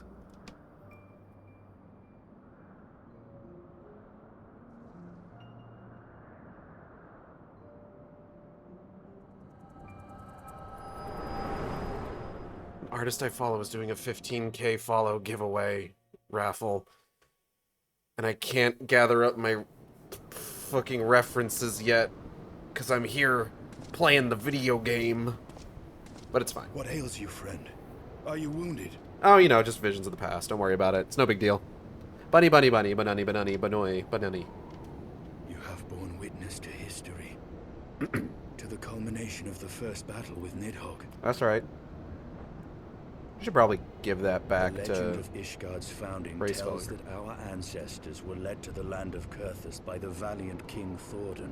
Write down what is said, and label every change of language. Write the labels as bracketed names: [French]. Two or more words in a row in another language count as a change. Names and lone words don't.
[English] An artist I follow is doing a 15K follow giveaway raffle, and I can't gather up my fucking references yet, because I'm here playing the video game. But it's fine. What ails you, friend? Are you wounded? Oh, you know, just visions of the past. Don't worry about it. It's no big deal. Bunny, bunny, bunny, banani, banani, banoi, banani. You have borne witness to history. To the culmination of the first battle with Nidhogg. That's right. I should probably give that back The to... legend of Ishgard's founding Race tells Felder. that our ancestors were led to the land of Kurthus by the valiant King Thordan.